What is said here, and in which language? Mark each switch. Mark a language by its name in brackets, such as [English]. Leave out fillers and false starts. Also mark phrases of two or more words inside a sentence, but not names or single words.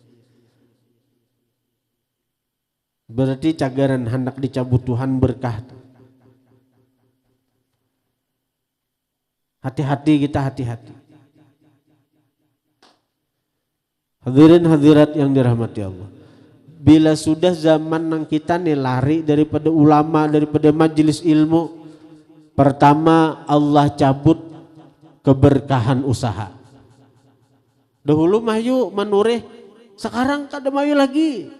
[Banjar] Berarti cagaran hendak dicabut Tuhan berkah. Hati-hati kita, hati-hati. Hadirin hadirat yang dirahmati Allah. Bila sudah zaman nang kita nih lari daripada ulama, daripada majelis ilmu, pertama Allah cabut keberkahan usaha. Dahulu mayu menureh, sekarang kada mayu lagi.